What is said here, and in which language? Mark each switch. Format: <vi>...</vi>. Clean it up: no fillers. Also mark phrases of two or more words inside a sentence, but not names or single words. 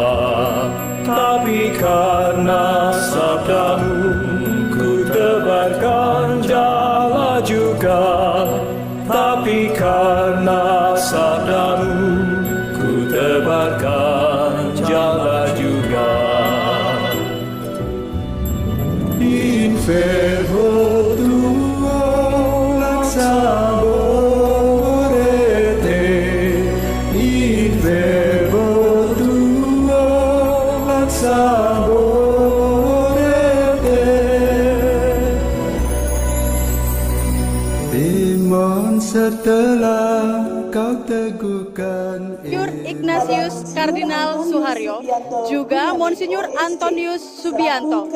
<id>Tapi karena sabdamu ku tebarkan jala juga. Tapi karena sabdamu ku tebarkan jala juga.</id> <la>Verbo tuo laxaborete, in verbo tuo laxaborete.</la> <id>Iman setelah kau teguhkan Monsinyur Ignatius Kardinal Suharyo, juga Monsinyur Antonius Subianto.</id>